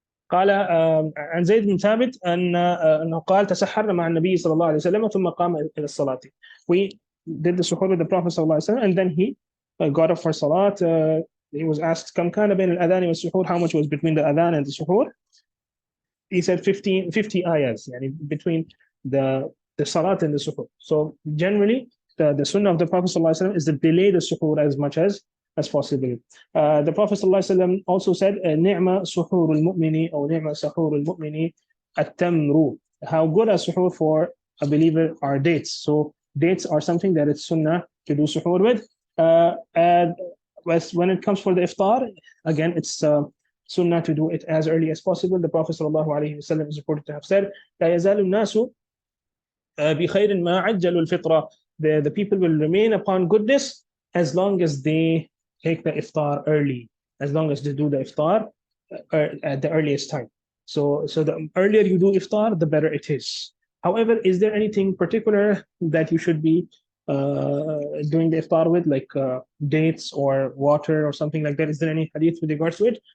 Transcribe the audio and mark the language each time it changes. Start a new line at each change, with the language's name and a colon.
Arabic: قال عن زيد بن ثابت أنه قال تسحرنا مع النبي صلى الله عليه وسلم ثم قام إلى الصلاة.
English: We did the suhoor with the Prophet صلى الله عليه وسلم, and then he got up for salat. He was asked كم كان بين الأذان والسحور, how much was between the adhan and the suhoor? He said 50 ayahs, between the salat and the suhoor. So generally, the sunnah of the Prophet ﷺ is to delay the suhoor as much as possible. The Prophet ﷺ also said, "Ni'ma suhoor al-mu'mini, or ni'ma suhoor al-mu'mini at-tamru." How good a suhoor for a believer are dates. So dates are something that it's sunnah to do suhoor with. And when it comes for the iftar, again, it's sunnah to do it as early as possible.
Arabic: The Prophet ﷺ is reported to have said, لا يزال الناس بخير ما عجلوا الفطرة.
English: The people will remain upon goodness as long as they take the iftar early, as long as they do the iftar at the earliest time. So the earlier you do iftar, the better it is. However, is there anything particular that you should be doing the iftar with, like dates or water or something like that? Is there any hadith with regards to it?